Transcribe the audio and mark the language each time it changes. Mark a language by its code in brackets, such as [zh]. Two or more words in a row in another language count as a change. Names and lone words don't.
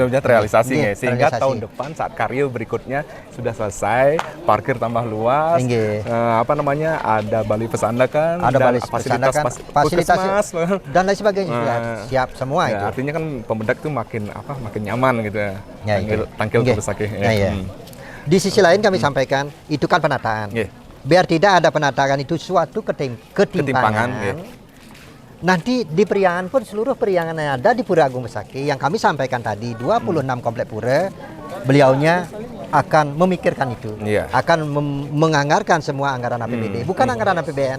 [id] Mudah-mudahan terrealisasi sehingga terrealisasi. tahun depan saat karya berikutnya sudah selesai, parkir tambah luas, ada balai pesandakan, ada balai fasilitas fasilitas dan lain sebagainya sudah siap semua itu. Artinya kan pemudak itu makin nyaman gitu ya. Tangkil ke Besakih. Di sisi lain kami sampaikan itu kan penataan. Biar tidak ada penataan itu suatu ketimpangan. Nanti di Periangan pun seluruh Periangan yang ada di Pura Agung Besakih yang kami sampaikan tadi 26 komplek pura, beliaunya akan memikirkan itu, akan menganggarkan semua anggaran APBD, bukan anggaran APBN.